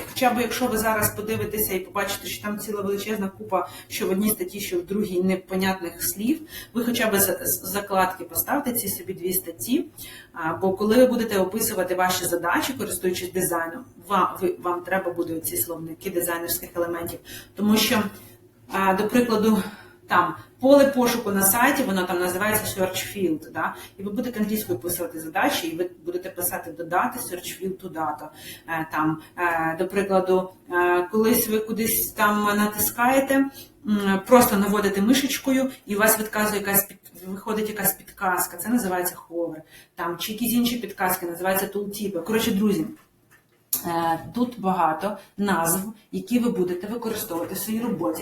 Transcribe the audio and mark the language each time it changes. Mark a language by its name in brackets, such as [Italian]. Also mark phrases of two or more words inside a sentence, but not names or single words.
[Ukrainian] Хоча б якщо ви зараз подивитеся і побачите, що там ціла величезна купа, що в одній статті, що в другій непонятних слів, ви хоча б з закладки поставте ці собі 2 статті, бо коли ви будете описувати ваші задачі, користуючись дизайном, вам треба будуть ці словники дизайнерських елементів. Тому що, до прикладу, там поле пошуку на сайті, воно там називається [English] search field, [Ukrainian] да? І ви будете англійською писати задачі, і ви будете писати додати [English] search field to data. [Ukrainian] Там, до прикладу, колись ви кудись там натискаєте, просто наводите мишечкою, і у вас виходить якась підказка, це називається hover. Там, чи якісь інші підказки, називаються tooltip. Коротше, друзі, тут багато назв, які ви будете використовувати в своїй роботі.